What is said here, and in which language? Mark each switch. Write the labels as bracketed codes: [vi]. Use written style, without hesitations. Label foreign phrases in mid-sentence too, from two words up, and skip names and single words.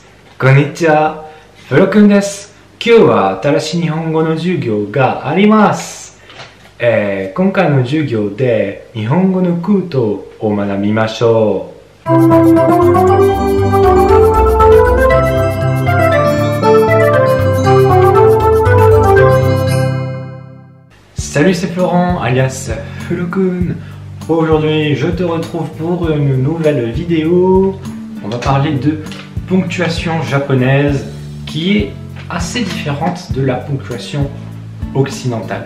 [ja] こんにちは。フロくんです。今日は新しい日本語の授業があります。今回の授業で日本語の句とを学びましょう。 [fr] Salut, c'est Florent, alias Flokun. Aujourd'hui, je te retrouve pour une nouvelle vidéo. On va parler de ponctuation japonaise qui est assez différente de la ponctuation occidentale.